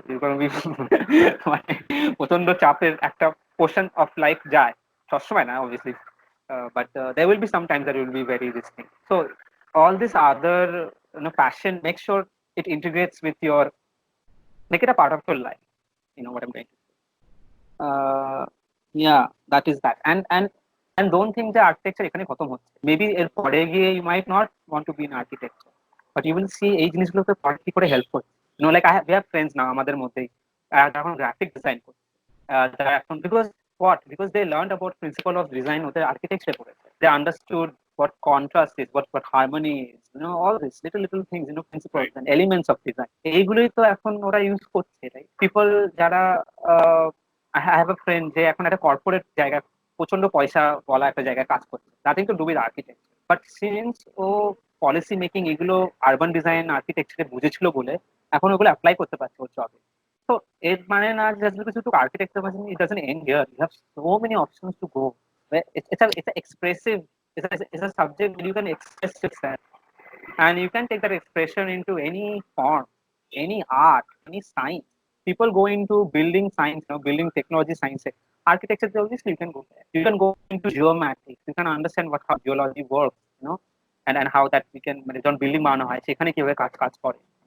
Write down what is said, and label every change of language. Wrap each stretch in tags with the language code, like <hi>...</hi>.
<en>You're going to be</en> <bn>মানে প্রচন্ড চাপের একটা</bn> <en>portion of life</en> <bn>যায়, সবসময় না</bn> <en>obviously, but there will be some times that it will be very risky. So all this other passion, make sure it integrates with your, make it a part of your life. You know what I'm saying? Yeah, that is that. And don't think যে architecture</en> <bn>এখানে খতম হচ্ছে।</bn> <en>Maybe</en> <bn>এর পরে গিয়ে</bn> <en>you might not want to be in architecture, but you will see</en> <bn>এই জিনিসগুলোকে পরে কি করে হেল্প করছে।</bn> <en>Like we have friends now</en> <bn>আমাদের মধ্যেই এখন গ্রাফিক ডিজাইন করছে, যারা এখন</bn> <en>because they learned about principle of design</en> <bn>ওদের architecture পড়েছে,</bn> <en>they understood what contrast is, what harmony is, all this little things, principles and elements of design,</en> <bn>এইগুলোই তো এখন ওরা ইউজ করছে,</bn> <en>right?</en> <bn>People যারা I have a friend যে এখন একটা কর্পোরেট জায়গায় প্রচন্ড পয়সা বলা একটা জায়গায় কাজ করছে,</bn> <en>nothing to do with architecture, but since</en> <bn>O policy making এগুলো আরবান ডিজাইন আর্কিটেকচারে বুঝেছিল বলে এখন ওগুলো অ্যাপ্লাই করতে পারছে ওর জবে। তো এর মানে না</bn> <en>Just because you took architecture মানে it doesn't end here, you have so many options to go. It's a expressive, it's a subject where you can express yourself, and you can take that expression into any form, any art, any science. People go into building science, building technology science. Architecture, obviously, you can go there. You can go into geomatics. You can understand how geology works, and how that we can,</en> <bn>যখন building বানানো হয় সেখানে কিভাবে কাজ করে।</bn>